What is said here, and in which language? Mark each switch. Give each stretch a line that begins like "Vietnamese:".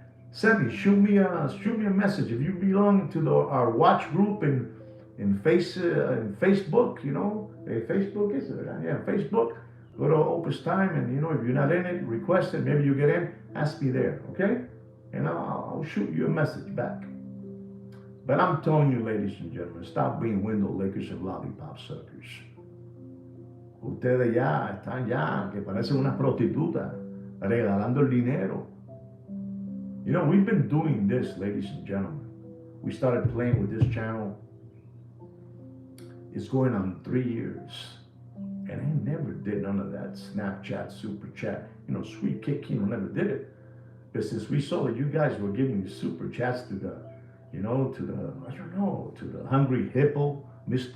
English: Send me, shoot me a message if you belong to our watch group in Facebook. Facebook is it? Yeah, Facebook. Go to Opus Time, and if you're not in it, request it. Maybe you get in. Ask me there, okay? And I'll shoot you a message back. But I'm telling you, ladies and gentlemen, stop being window lickers and lollipop suckers.
Spanish: Ustedes ya están que parecen unas prostitutas regalando el dinero.
English: We've been doing this, ladies and gentlemen. We started playing with this channel. It's going on 3 years. And I never did none of that Snapchat, Super Chat. Sweet Kid Kino never did it. But since we saw that you guys were giving super chats to the Hungry Hippo, Mr.